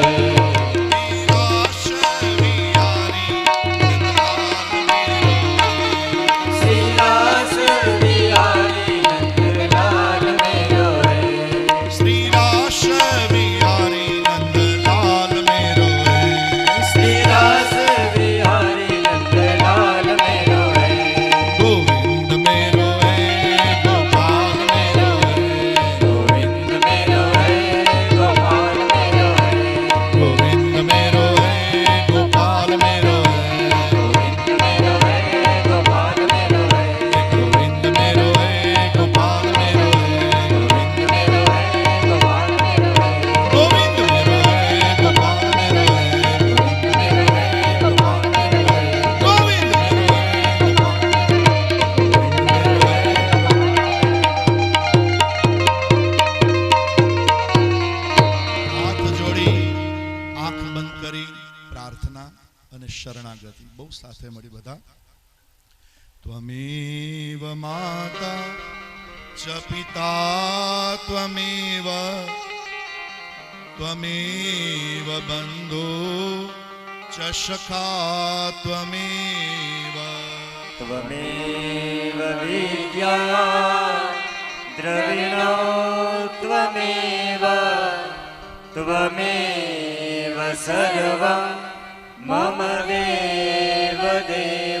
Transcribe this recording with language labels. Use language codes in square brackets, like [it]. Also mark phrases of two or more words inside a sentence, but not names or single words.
[bra] रास बिहारी नंदलाल मेरो श्री रास बिहारी नंदलाल मेरो है श्री रास बिहारी नंदलाल मेरो है श्री रास बिहारी नंदलाल मेरो है गोविंद मेरो है गोपाल मेरो है गोविंद मेरो है गोपाल मेरो है गोविंद मेरो है गोपाल मेरो है गोविंद मेरो है गोपाल मेरो है गोविंद मेरो है गोपाल मेरो है गोविंद मेरो है गोपाल मेरो है गोविंद मेरो है गोपाल मेरो है गोविंद मेरो है गोपाल मेरो है गोविंद मेरो है [gu] હાથ જોડી આંખ બંધ કરી પ્રાર્થના અને શરણાગતિ બહુ સાથે મળી બધા [sa] त्वमेव माता च पिता त्वमेव त्वमेव बंधो च सखा त्वमेव त्वमेव विद्या द्रविणो त्वमेव त्वमेव सर्वं मम देव देव